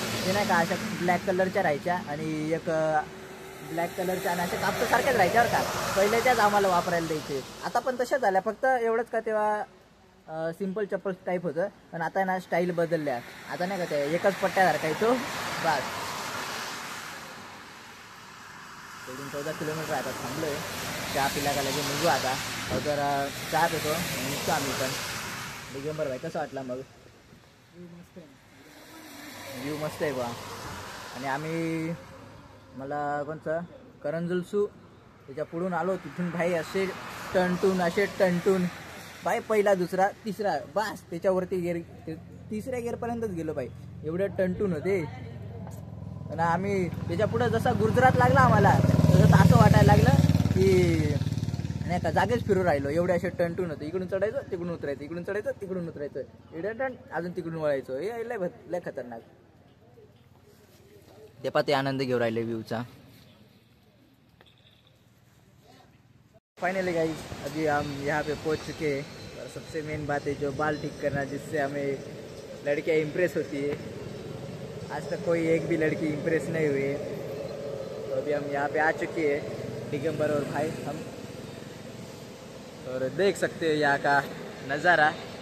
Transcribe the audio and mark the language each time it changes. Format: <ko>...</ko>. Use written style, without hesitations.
<mr>ते नाही का अशा ब्लॅक कलरच्या राहायच्या, आणि एक ब्लॅक कलरच्या, आणि अशा कापूस सारख्याच राहायच्या बरं का। पहिले त्याच आम्हाला वापरायला द्यायचे, आता पण तशाच झाल्या। फक्त एवढंच का तेव्हा सिंपल चप्पल टाईप होतं, पण आता ना स्टाईल बदलल्या। आता नाही का ते एकच पट्ट्यासारखा येतो बस। 14 किलोमीटर आता थांबलोय, चहा पिला का लगेच निघू आता। अगर चहा पितो निघतो आम्ही पण। दिगंबर भाई कसं वाटला मग? व्ह्यू मस्त आहे बा। आणि आम्ही मला कोणतं करंजुलसू त्याच्या पुढून आलो, तिथून भाई असे टणटून बाय पहिला दुसरा तिसरा बस त्याच्यावरती गेअर तिसऱ्या गेअरपर्यंतच गेलो बाई. एवढं टंटून होते. आणि आम्ही त्याच्या पुढे जसा गुजरात लागला आम्हाला तसं असं वाटायला लागलं की नाही का जागेच फिरून राहिलो. एवढे असे टंटून होते. इकडून चढायचं तिकडून उतरायचं, इकडून चढायचं तिकडून उतरायचं, एवढ्या टन अजून तिकडून वळायचं. हे लय खतरनाक. ते पा ते आनंद घेऊ राहिले व्ह्यूचा.</mr> <hi>फाइनली गाइस अभी हम यहाँ पे पहुँच चुके हैं. और सबसे मेन बात है जो बाल ठीक करना, जिससे हमें लड़कियाँ इम्प्रेस होती है. आज तक कोई एक भी लड़की इम्प्रेस नहीं हुई है. तो अभी हम यहाँ पे आ चुके हैं दिगंबर और भाई हम. और देख सकते हो यहाँ का नज़ारा.</hi>